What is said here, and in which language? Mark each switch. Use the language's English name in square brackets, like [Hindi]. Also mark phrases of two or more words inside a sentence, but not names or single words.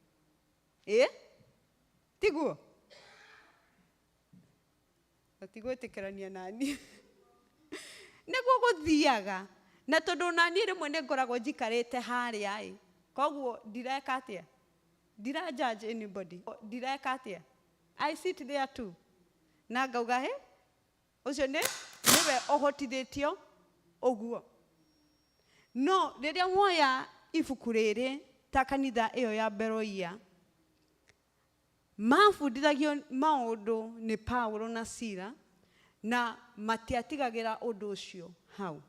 [Kikuyu] Tiguo? Ũtigwĩtĩkĩrania naniĩ. Nĩguo gũthiaga. Na tondũ naniĩ rĩmwe nĩ ngoragwo njikarĩte harĩa, koguo ndireka atĩa? Ndira [English] judge anybody. [Kikuyu] Ndireka atĩa? [English] I sit there too. [Kikuyu] Na ngauga ũcio nĩwe ũhotithĩtio ũguo. No, rĩrĩa muoya ibuku rĩrĩ ta kanitha ĩyo ya Beroia, mabundithagio maũndũ nĩ Paulo na Sila, na matiatigagĩra ũndũ ũcio hau.